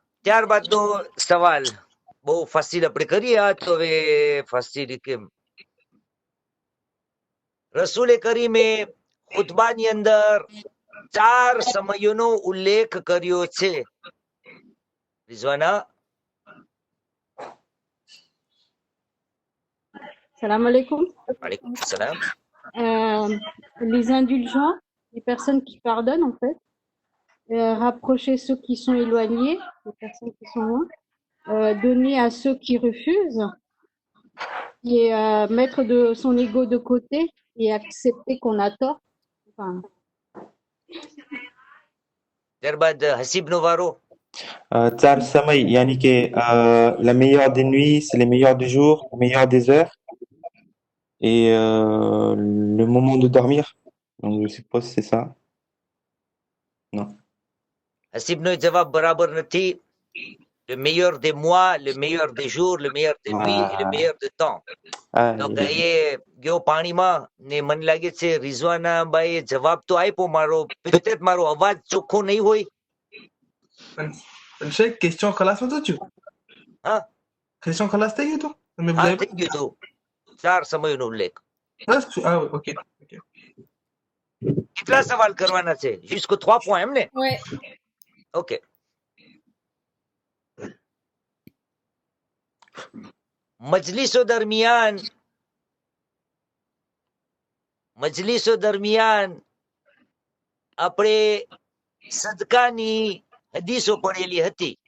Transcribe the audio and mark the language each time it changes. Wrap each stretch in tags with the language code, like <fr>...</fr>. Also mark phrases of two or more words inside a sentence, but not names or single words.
<gu>ત્યારબાદનો સવાલ બહુ ફાસ્ટ આપણે કરીએ આ તો હવે ફાસ્ટ કેમ રસૂલે કરીમે ખુતબાની અંદર 4 સમયોનો ઉલ્લેખ કર્યો છે. રિઝવાના.</gu> <ar>سلام عليكم. عليكم السلام.</ar> <fr>Les indulgents, les personnes qui pardonnent en fait, rapprocher ceux qui sont éloignés, les personnes qui sont loin, donner à ceux qui refusent et mettre de son ego de côté et accepter qu'on a tort. Enfin,</fr> <gu>ત્યારબાદ હસીબનો વારો.</gu> <fr>4 samay, yani que la meilleure des nuits, c'est les meilleurs du jour, la meilleure des heures et le moment de dormir. Donc je suppose que c'est ça. Non.</fr> <gu>હસીબનો જવાબ બરાબર નથી.</gu> <fr>Le meilleur des mois, le meilleur des jours, le meilleur des nuits et le meilleur de temps.</fr> <gu>Donc એ ગયો પાણીમાં ને મને લાગે છે રિઝવાના બાઈએ જવાબ તો આપ્યો મારો peut-être મારો અવાજ ચોખ્ખો નહીં હોય. Cheikh, question خلاص હતો છું? હા. Question خلاص થઈ ગયું તો? તમે હા થઈ ગયું તો. 4 સમયનો ઉલ્લેખ. બસ OK. કેટલા સવાલ કરવાના છે?</gu> <fr>jusqu'au 3 points</fr> <gu>એમ ને?</gu> <fr>Ouais. OK.</fr> <gu>મજલિસો દરમિયાન આપણે સદકાની હદીસો પડેલી હતી.</gu>